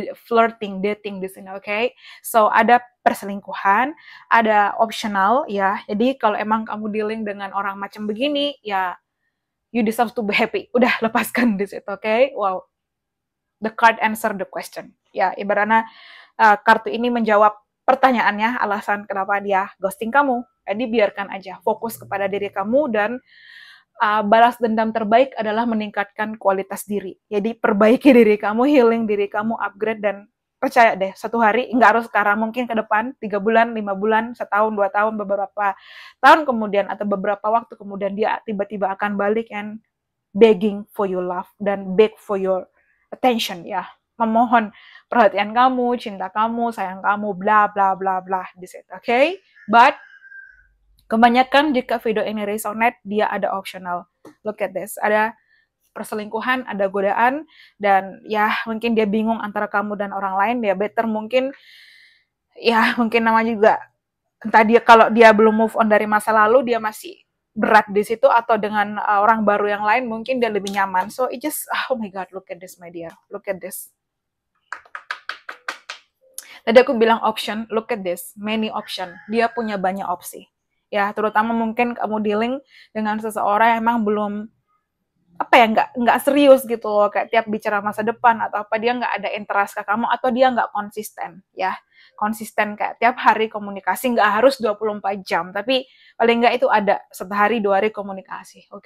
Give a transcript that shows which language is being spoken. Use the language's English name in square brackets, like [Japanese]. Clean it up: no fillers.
[Indonesian] Flirting, dating di sini, okay? So ada perselingkuhan, ada optional, ya. Jadi kalau emang kamu dealing dengan orang macam begini, ya [English] you deserve to be happy. [Indonesian] Udah, lepaskan di situ, okay? [English] Wow, the card answer the question. [Indonesian] Ya, ibaratnya kartu ini menjawab pertanyaannya, alasan kenapa dia ghosting kamu. Jadi biarkan aja, fokus kepada diri kamu, dan balas dendam terbaik adalah meningkatkan kualitas diri. Jadi perbaiki diri kamu, healing diri kamu, upgrade, dan percaya deh, satu hari, nggak harus sekarang, mungkin ke depan, 3 bulan, 5 bulan, setahun, 2 tahun, beberapa tahun kemudian, atau beberapa waktu kemudian, dia tiba-tiba akan balik [English] and begging for your love, [Indonesian] dan [English] beg for your attention, [Indonesian] ya. Memohon perhatian kamu, cinta kamu, sayang kamu, bla bla bla bla di situ, oke? Okay? But kebanyakan jika video ini resonate, dia ada optional. [English] Look at this, [Indonesian] ada perselingkuhan, ada godaan, dan ya mungkin dia bingung antara kamu dan orang lain. Ya better mungkin, ya mungkin namanya juga, entah dia kalau dia belum move on dari masa lalu, dia masih berat di situ, atau dengan orang baru yang lain mungkin dia lebih nyaman. [English] So it just, oh my god, look at this, my dear, look at this. [Indonesian] Tadi aku bilang [English] option, look at this, many option. [Indonesian] Dia punya banyak opsi. Ya, terutama mungkin kamu dealing dengan seseorang yang emang belum, apa ya, nggak serius gitu loh, kayak tiap bicara masa depan atau apa, dia nggak ada interest ke kamu, atau dia nggak konsisten, ya. Konsisten kayak tiap hari komunikasi, nggak harus 24 jam, tapi paling nggak itu ada sehari 2 hari komunikasi, oke?